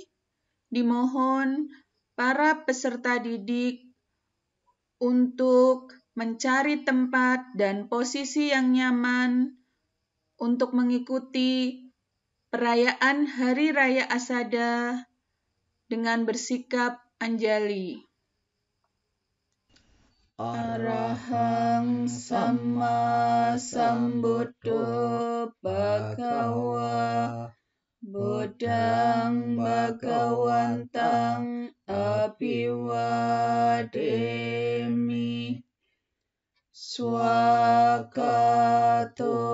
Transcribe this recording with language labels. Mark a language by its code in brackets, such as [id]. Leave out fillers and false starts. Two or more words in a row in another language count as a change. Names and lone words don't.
[id] Dimohon para peserta didik untuk mencari tempat dan posisi yang nyaman untuk mengikuti perayaan Hari Raya Asada dengan bersikap anjali. [pi] Arahang Sama Sambuddho Bhagawa Buddhang Bhagawantang Abhiwademi Swagato